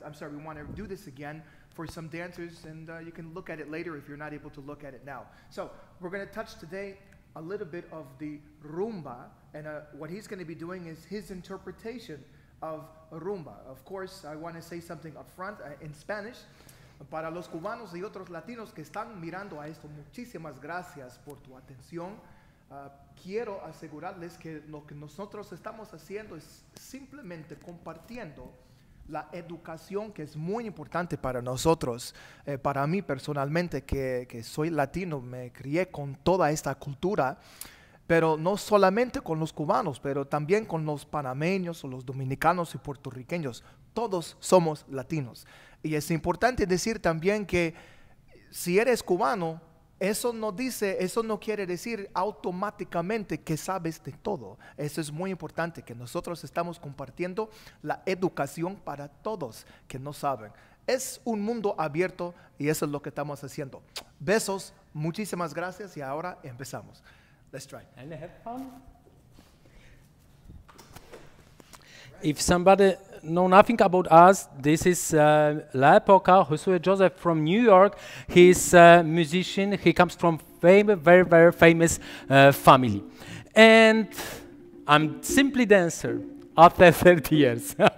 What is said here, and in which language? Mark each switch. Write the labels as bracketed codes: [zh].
[en] I'm sorry, we want to do this again for some dancers, and you can look at it later if you're not able to look at it now. So we're going to touch today a little bit of the rumba, and what he's going to be doing is his interpretation of rumba. Of course, I want to say something up front in Spanish. [es] Para los cubanos y otros latinos que están mirando a esto, muchísimas gracias por tu atención. Quiero asegurarles que lo que nosotros estamos haciendo es simplemente compartiendo la educación, que es muy importante para nosotros. Para mí personalmente, que soy latino, me crié con toda esta cultura, pero no solamente con los cubanos, pero también con los panameños o los dominicanos y puertorriqueños. Todos somos latinos. Y es importante decir también que si eres cubano, eso no quiere decir automáticamente que sabes de todo. Eso es muy importante, que nosotros estamos compartiendo la educación para todos que no saben. Es un mundo abierto y eso es lo que estamos haciendo. Besos, muchísimas gracias y ahora empezamos. [en] Let's try. And have fun. If somebody know nothing about us, this is La Época, Josue Joseph from New York. He's a musician. He comes from very, very famous family. And I'm simply dancer after 30 years.